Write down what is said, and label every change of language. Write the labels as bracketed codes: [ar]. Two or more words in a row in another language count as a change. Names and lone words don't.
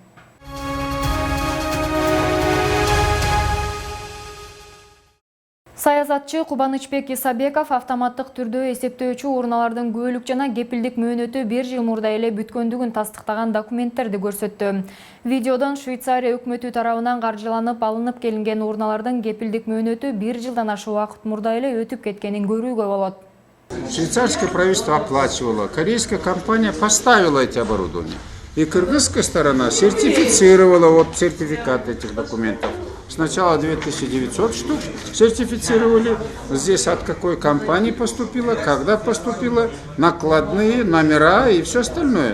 [ky] Саясатчы Кубанычбек Исабеков автоматтык түрдө эсептөөчү урналардын күбөлүк жана кепилдик мөөнөтү 1 жыл мурда эле бүткөндүгүн тастыктаган документтерди көрсөттү. Видеодон Швейцария өкмөтү тарабынан каржыланып алынып келинген урналардын кепилдик мөөнөтү 1 жылдан ашык убакыт мурда эле өтүп кеткенин көрүүгө болот. [ru] Швейцарское правительство оплачивало, корейская компания поставила эти оборудования. И кыргызская сторона сертифицировала вот сертификат этих документов. Сначала 2900 штук сертифицировали. Здесь от какой компании поступило, когда поступило, накладные, номера и все остальное.